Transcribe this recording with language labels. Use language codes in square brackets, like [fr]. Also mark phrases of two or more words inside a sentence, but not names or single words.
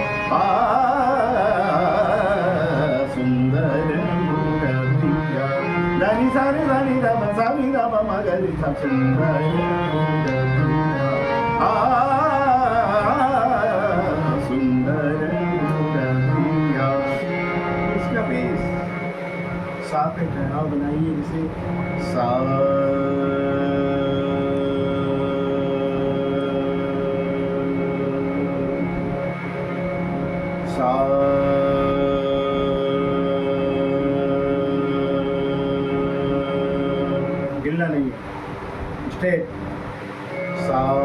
[hi] सुंदर मूर्तिया ध नि सा रे सा नि ध प सा नि ध प म ग रे सा सुंदर मूर्तिया सुंदर मूर्तिया। इसका बेस सा पे ठहराव बनाइए जैसे सा सा गिरना नहीं स्टेप सा